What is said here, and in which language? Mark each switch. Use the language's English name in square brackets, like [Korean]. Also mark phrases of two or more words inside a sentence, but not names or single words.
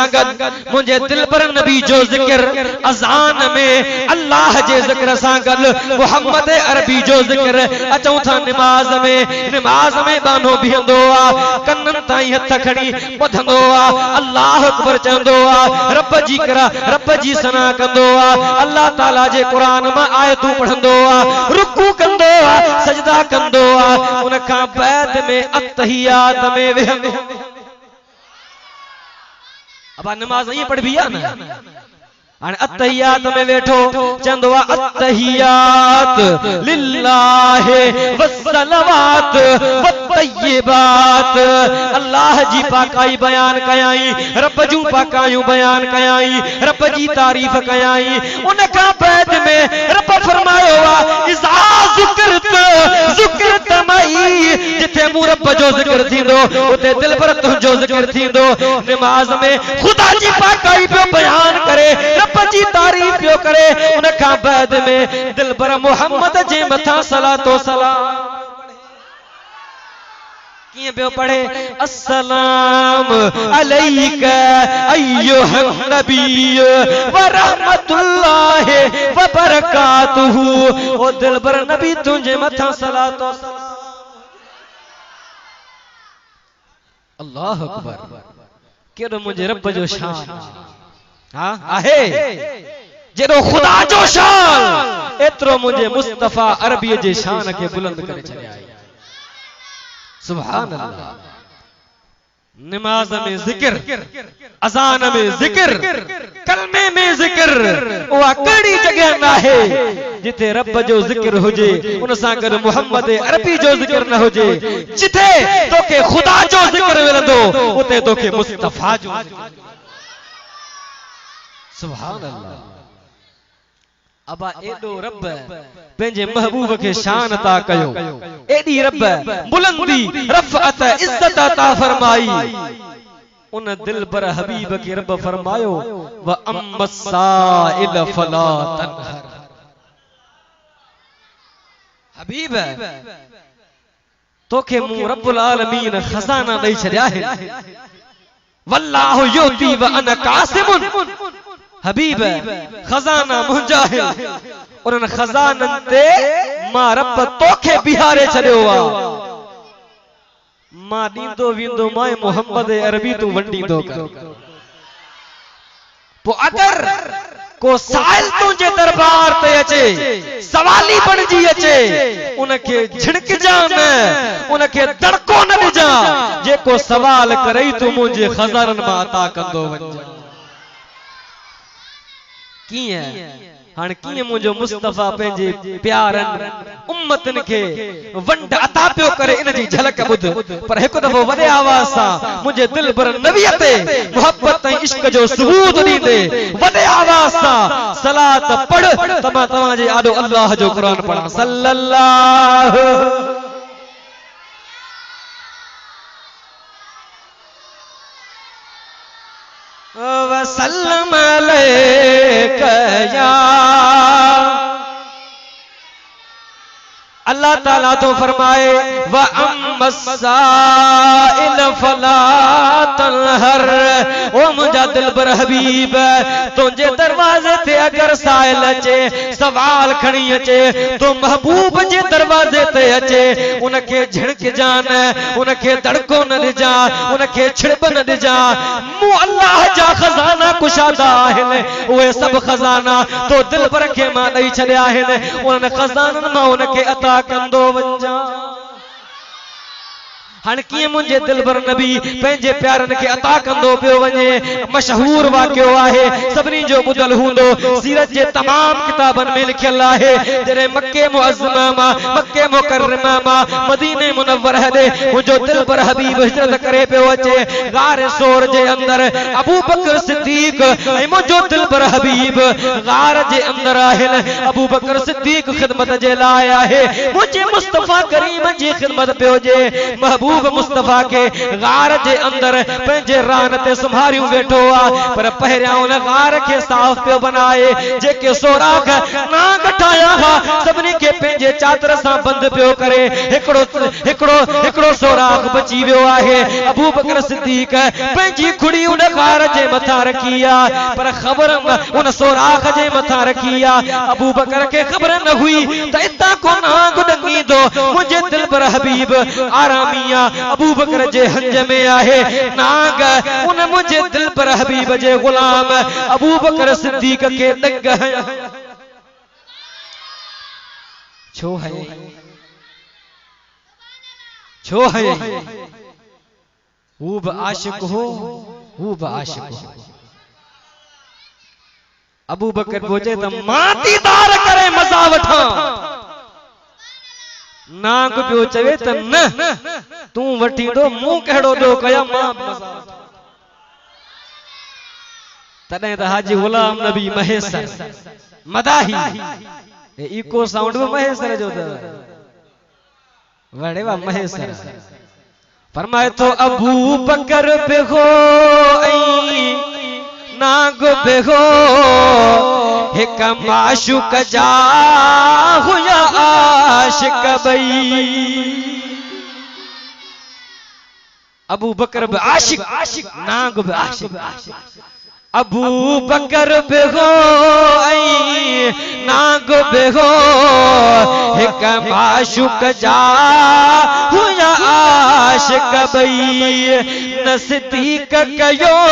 [Sindhi] गद मुझे दिलबर नबी जो ज़िक्र अज़ान में अल्लाह जे ज़िक्र सां गद मोहम्मद अरबी जो ज़िक्र अचूं था नमाज में बानो बीहंदो आ कन्नन ताई हथ खणी ॿुधंदो आ [Arabic] الله أكبر [Sindhi] चवंदो आ रब जी सना कंदो आ अल्लाह ताला जे कुरान मां आयतूं पढ़ंदो आ रुकू कंदो आ सजदा कंदो आ उन खां बाद में अत्तहियात में वेहंदो। अब नमाज ये पढ़ भी आ ना हाणे अत्तहियात में वेठो चंदो आ [Arabic] التحيات لله والصلوات والطيبات [Sindhi] अल्लाह जी पाकाई बयान कयाई रब जूं पाकायूं बयान कयाई रब जी तारीफ कयाई उन खां बाद में रब फरमायो आ [Arabic] إذا ذُكِرتُ [Sindhi] मई जिथे मूं रब जो ज़िक्र थींदो उते दिल पर तुंहिंजो ज़िक्र थींदो। नमाज में खुदा जी पाकाई पियो बयान करे रब जी तारीफ पियो करे उन खां बाद में दिलबर मोहम्मद जे मथा सलातो सलाम। किए पियो पढ़े [Arabic] السلام عليك أيها النبي و رحمة الله و بركاته. [Sindhi] ओ दिलबर नबी तुझे मथा सलात व सलाम। [Arabic] الله أكبر. [Sindhi] केड़ो मुझे रब जो शान हां आहे जेरो खुदा जो शान एतरो मुझे मुस्तफा अरबी जे शान के बुलंद करे छड़िया। [Arabic] سبحان الله. [Sindhi] नमाज में जिक्र, अजान में जिक्र, कलमे में जिक्र, वो कड़ी जगह ना है जिथे रब जो जिक्र हुजे उन सां गॾु मोहम्मद अरबी जो जिक्र न हुजे। जिथे तोखे खुदा जो जिक्र मिलंदो उते तोखे मुस्तफा जो। [Arabic] سبحان الله. [Sindhi] अबा एडो रब पंहिंजे महबूब के शान ता कयो, एडी रब बुलंदी रफ़अत इज्जत अता फरमाई। उन दिलबर हबीब के रब फरमायो [Arabic] وأما السائل فلا تنهر. [Sindhi] हबीब तोखे मु [Arabic] رب العالمين [Sindhi] खजाना दई छड़िया है। [Arabic] والله يعطي وأنا قاسم. [Sindhi] हबीब खजाना मुंजा है और उन खजानन ते मां रब तोखे बिहारे छड़ियो आ। मां दींदो विंदो माए मोहम्मद अरबी तू वंडींदो कर। पो अगर को साइल तुझे दरबार ते अचे सवाली बनजी अचे उनके झिड़क जा न उनके दड़को न ॾिजा। जेको सवाल करई तू मुझे खजानन मां अता कंदो वञ। किए हां किए मुझो मुस्तफा पंहिंजे प्यारन उम्मतन के वंड अता पियो करे इन जी झलक बुध। पर एक दफो वडे आवाज सा मुझे दिल पर नबी ते मोहब्बत ऐं इश्क जो सबूत दींदे वडे आवाज सा सलात पढ़ तमा जे आडो अल्लाह जो कुरान पढ़ा [Arabic] صلى الله وسلم عليك يا. [Sindhi] अल्लाह ताला तो फरमाए [Arabic] وأما السائل فلا تنهر. [Sindhi] ओ मुझा दिलबर हबीब तुझे दरवाजे ते अगर साइल अचे सवाल खणी अचे तो महबूब जे दरवाजे ते अचे उनके झिड़क जान उनके दड़को न ॾिजा उनके छिड़ब न ॾिजा। मु अल्लाह जा खजाना कुशादा आहिनि उहे सब खजाना तो दिलबर के मां ॾई छॾिया आहिनि। उन खजानन मां उनके अता कंदो वंजा। हां किए मुझे दिलबर नबी पंहिंजे प्यारन के अता कंदो पियो वञे। मशहूर वाक़ियो आहे सभिनी जो ॿुधल हूंदो सीरत जे तमाम किताबन में लिखियल आहे। जॾहिं मक्के मुअज़्ज़मा मां मक्के मुकर्रमा मां मदीने मुनव्वर हेॾे मुंहिंजो दिलबर हबीब हिजरत करे पियो अचे गार सोर जे अंदर अबू बकर सिद्दीक ऐं मुंहिंजो दिलबर हबीब गार जे अंदर आहिनि। अबू बकर सिद्दीक खिदमत जे लाइ आहे मुंहिंजे मुस्तफा करीम जी खिदमत पियो जे। महबूब मुस्तफा के गार जे अंदर पंहिंजे रान ते संभारियो वेठो आ। पर पहिरियां उन गार के साफ पियो बनाए जेके सोराख नाग ठाया हा सभिनी के पंहिंजे चादर सां बंद पियो करे। हिकिड़ो सोराख बची वियो आहे। अबू बकर सिद्दीक पंहिंजी खुड़ी उन गार जे मथां रखी आ पर ख़बर उन सोराख जे मथां रखी आ। अबू बकर के ख़बर न हुई त इतां को नाग ॾंगींदो मुंहिंजे दिलबर हबीब आरामिया अबू बकर जे हंज में आहे नाग उन मुझे दिल पर हबीब जे गुलाम अबू बकर सिद्दीक के ॾंग हया। छो है वो भी आशिक हो वो भी आशिक हो। अबू बकर बोले तो मातीदार करे मजा वठा। नाग पियो चवे त न तू वठींदो मूं कहिड़ो ॾो कया मां तॾहिं त हाजी गुलाम नबी महेसर मदाही इको साउंड भी महेसर जो वड़े वा महेसर फरमाए तो अबू बकर पे हो नाग पे हो एक माशुक जा हुया आशिक बई। अबू बकर बि आशिक नांग बि आशिक अबू बकर बि हो ऐं नांग बि हो हिक माशूक जा हुया आशिक ॿई नज़दीक कयो